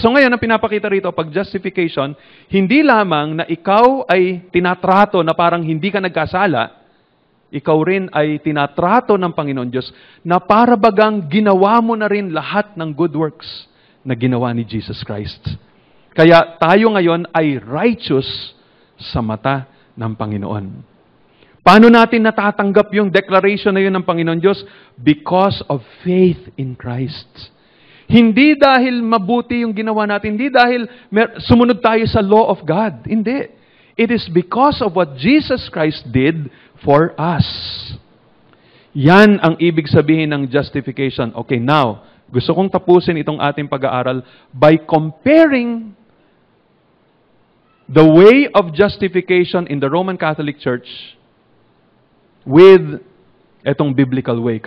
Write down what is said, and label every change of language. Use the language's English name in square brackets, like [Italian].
[Filipino] So ngayon, ang pinapakita rito, pag justification, hindi lamang na ikaw ay tinatrato na parang hindi ka nagkasala, ikaw rin ay tinatrato ng Panginoon Diyos na para bagang ginawa mo na rin lahat ng good works na ginawa ni Jesus Christ. Kaya tayo ngayon ay righteous sa mata ng Panginoon. Paano natin natatanggap yung declaration na yun ng Panginoon Diyos? [English] Because of faith in Christ. [Filipino] Hindi dahil mabuti yung ginawa natin, hindi dahil sumunod tayo sa law of God. Hindi. [English] It is because of what Jesus Christ did for us. [Filipino] Yan ang ibig sabihin ng justification. Okay, now, gusto kong tapusin itong ating pag-aaral [English] by comparing the way of justification in the Roman Catholic Church [Filipino] with etong biblical way.